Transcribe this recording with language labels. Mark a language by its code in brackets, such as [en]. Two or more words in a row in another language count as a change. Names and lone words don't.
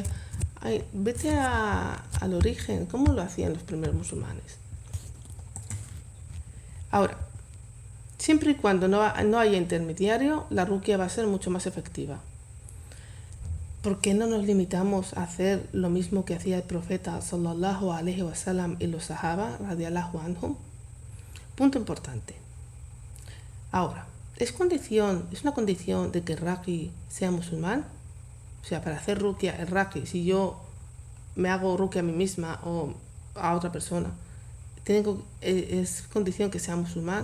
[es] Vete al origen, ¿cómo lo hacían los primeros musulmanes? Ahora, siempre y cuando no haya intermediario, la ruqya va a ser mucho más efectiva. ¿Por qué no nos limitamos a hacer lo mismo que hacía el profeta [ar] صلى الله عليه وسلم [es] y los sahaba [ar] رضي الله عنهم? [es] Punto importante. Ahora, ¿es una condición de que el raqi sea musulmán? O sea, para hacer ruqya, el raqi, si yo me hago ruqya a mí misma o a otra persona, ¿es condición que sea musulmán?